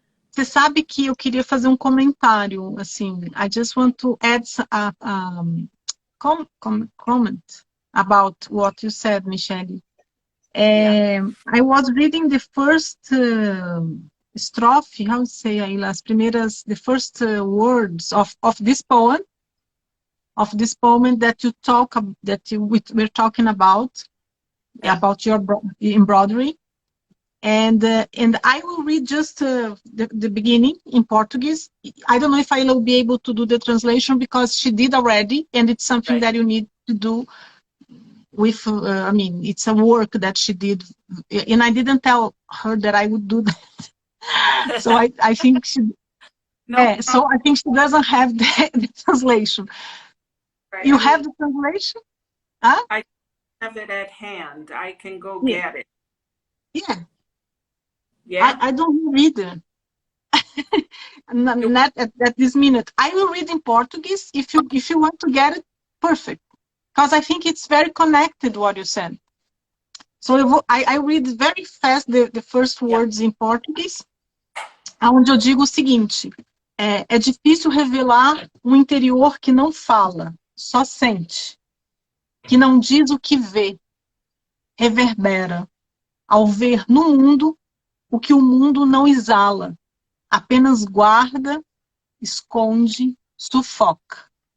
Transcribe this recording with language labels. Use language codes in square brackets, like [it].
[pt] Você sabe que eu queria fazer um comentário, assim, [en] I just want to add a comment about what you said, Michelle. I was reading the first strophe, how to say, the first words of this poem, that you we're talking about your embroidery. And I will read just the beginning in Portuguese. I don't know if I will be able to do the translation because she did already, and it's something that you need to do with, it's a work that she did, and I didn't tell her that I would do that. So I think she, so I think she doesn't have the translation. Right. You have the translation? Huh? I have it at hand. I can go get it. Yeah. I don't read it. Not at this minute. I will read in Portuguese. If you want to get it, perfect. Because I think it's very connected what you said. So I read very fast the first words in Portuguese, [pt] onde eu digo o seguinte: é difícil revelar um interior que não fala, só sente, que não diz o que vê, reverbera, ao ver no mundo o que o mundo não exala, apenas guarda, esconde, sufoca.